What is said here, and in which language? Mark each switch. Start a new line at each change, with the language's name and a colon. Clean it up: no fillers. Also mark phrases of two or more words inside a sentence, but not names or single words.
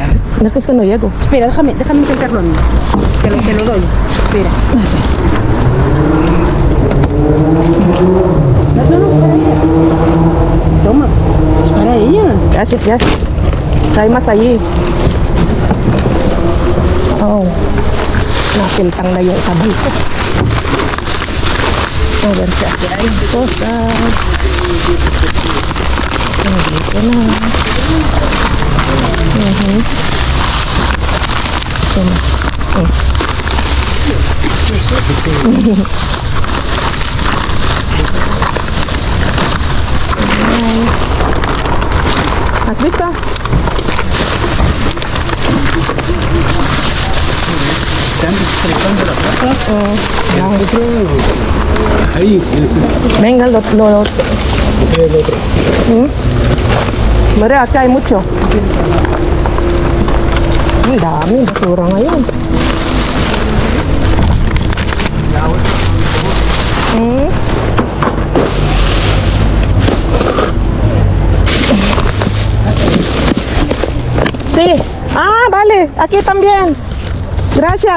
Spanish: No, es que no llego. Espera, déjame intentarlo a mí. Te lo doy. Espera. Gracias. No, para ella. Toma, es para ella. Gracias. Hay más allí.
Filipino: Napiltang na yung sabay ko.
Spanish: A ver si aquí hay cosas.
Filipino: Dito na. Ito na.
Spanish: ¿Has visto? Ahí, Venga, lo Mira, acá hay mucho.
Filipino: Ang dami, basura ngayon.
Spanish: Sí. Ah, vale. Aquí también. Gracias.